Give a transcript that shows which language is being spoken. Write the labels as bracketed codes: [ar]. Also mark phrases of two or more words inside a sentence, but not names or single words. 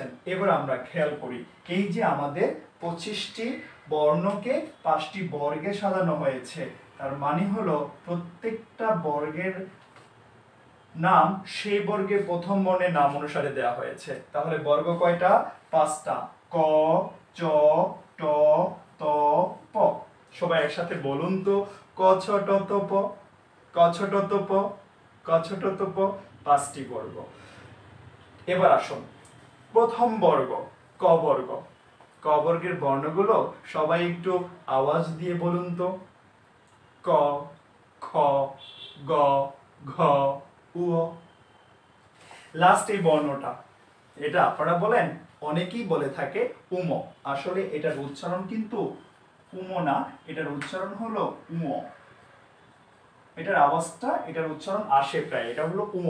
[bn] এবার আমরা খেয়াল করি, এই যে আমাদের 25টি বর্ণকে 5টি বর্গে সাজানো হয়েছে, তার মানে হলো প্রত্যেকটা বর্গের নাম সেই বর্গের প্রথম বর্ণের নাম অনুসারে দেওয়া হয়েছে। তাহলে বর্গ কয়টা? 5টা, ক চ ট ত প। সবাই একসাথে বলুন তো, ক ছ ট ত প, ক ছ ট ত প, ক ছ ট ত প, 5টি বর্গ। এবার আসুন প্রথম বর্গ ক বর্গ। ক বর্গের বর্ণগুলো সবাই একটু আওয়াজ দিয়ে বলুন তো, ক খ গ ঘ উ। লাস্ট এই বর্ণটা, এটা আপনারা বলেন, অনেকেই বলে থাকে উম। আসলে এটার উচ্চারণ কিন্তু উম না, এটার উচ্চারণ হলো উম। এটার আওয়াজটা, এটার উচ্চারণ আসে প্রায়, এটা হলো উম।